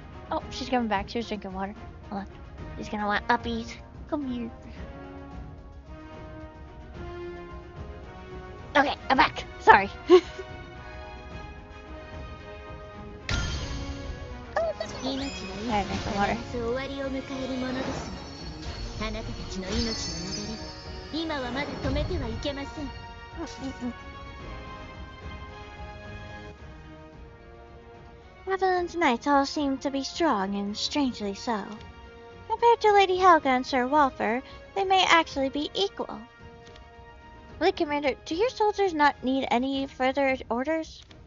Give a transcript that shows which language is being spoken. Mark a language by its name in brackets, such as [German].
[English] Oh, she's coming back. She was drinking water. Hold on. He's gonna want uppies. Come here. Okay, I'm back. Sorry. [Japanese] 命は [English] Alright, drink some water. [Japanese] 必ず終わりを迎えるものですが、あなたたちの命の流れは今はまだ止めてはいけません。 [English] Avalon's knights all seem to be strong, and strangely so. Compared to Lady Helga and Sir Walfer, they may actually be equal. Fleet Commander, do your soldiers not need any further orders?